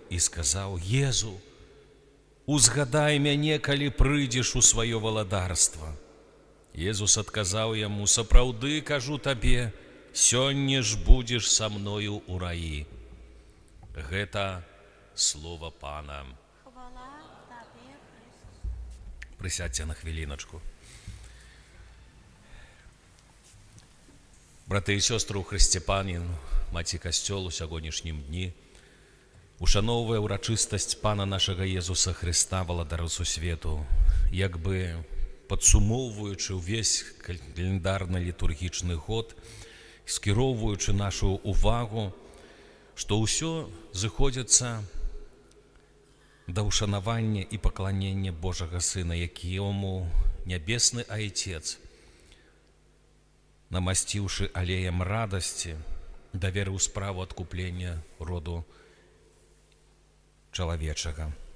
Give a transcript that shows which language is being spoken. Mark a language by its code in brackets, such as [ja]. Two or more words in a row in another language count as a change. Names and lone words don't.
[be] І сказаў: Езу, узгадай мяне, калі прыйдзеш у сваё валадарства. Езус адказаў яму: сапраўды кажу табе, сёння ж будзеш са мною ў раі. Гэта слова Пана. [uk] Хвала Тобі, Христос. Присядьте на хвилиночку. [be] Брати і сёстры ў Хрысце Панін, маці касцёл у сягонняшнім дні, ушаноўвае ўрачыстасць Пана нашага Езуса Хрыста, валадара сусвету, як бы падсумоўваючы ўвесь каляндарна-літургічны год, скіроўваючы нашу увагу, што ўсё зыходзіцца да ўшанавання і пакланення Божага Сына, якому нябесны Айцец, намасціўшы алеем радасці, даверыў справу адкуплення роду чалавечага.